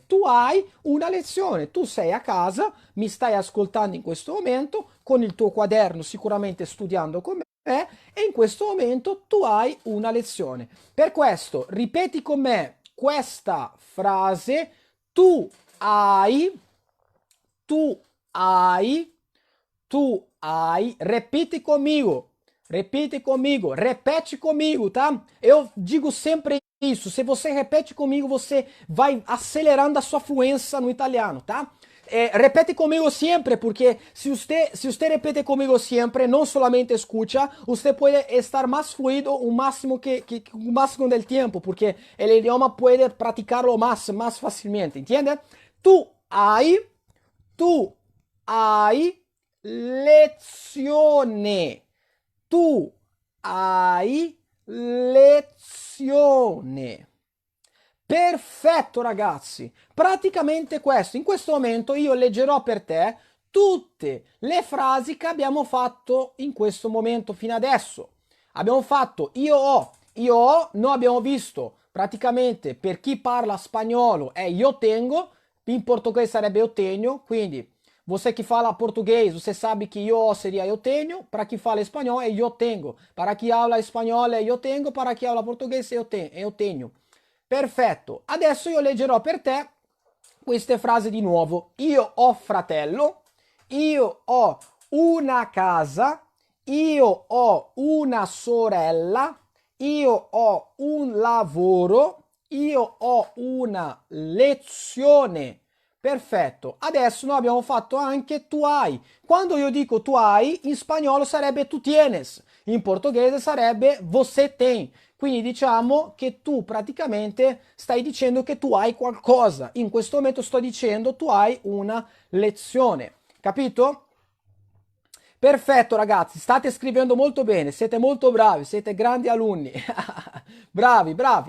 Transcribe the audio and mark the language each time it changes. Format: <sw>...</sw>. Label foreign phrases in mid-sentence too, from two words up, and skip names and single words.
<it>Tu hai una lezione, tu sei a casa, mi stai ascoltando in questo momento con il tuo quaderno, sicuramente studiando con me, e in questo momento tu hai una lezione. Per questo, ripeti con me questa frase, tu hai, tu hai, tu hai,</it> <pt>repete comigo, tá? Eu digo sempre isso. Se você repete comigo, você vai acelerando a sua fluência no italiano, tá? Repete comigo sempre, porque se você repete comigo sempre, não solamente escucha, você pode estar mais fluido o máximo o máximo del tempo, porque o idioma pode praticarlo mais facilmente, entende?</pt> <it>Hai, tu hai lezione. Tu hai lezione. Perfetto ragazzi, praticamente questo. In questo momento io leggerò per te tutte le frasi che abbiamo fatto in questo momento fino adesso. Abbiamo fatto io ho, noi abbiamo visto praticamente per chi parla spagnolo è</it> <es>io tengo,</es> <it>in portoghese sarebbe</it> <pt>eu tenho, quindi você que fala português, você sabe que eu seria eu tenho, para quem fala espanhol é eu tenho, para quem habla espanhol é eu tenho, para quem habla português eu tenho.</pt> <it>Perfetto, adesso io leggerò per te queste frasi di nuovo. Io ho fratello, io ho una casa, io ho una sorella, io ho un lavoro, io ho una lezione. Perfetto, adesso noi abbiamo fatto anche tu hai. Quando io dico tu hai, in spagnolo sarebbe</it> <es>tu tienes,</es> <it>in portoghese sarebbe</it> <pt>você tem.</pt> <it>Quindi diciamo che tu praticamente stai dicendo che tu hai qualcosa. In questo momento sto dicendo tu hai una lezione. Capito? Perfetto ragazzi, state scrivendo molto bene, siete molto bravi, siete grandi alunni. Bravi, bravi.</it>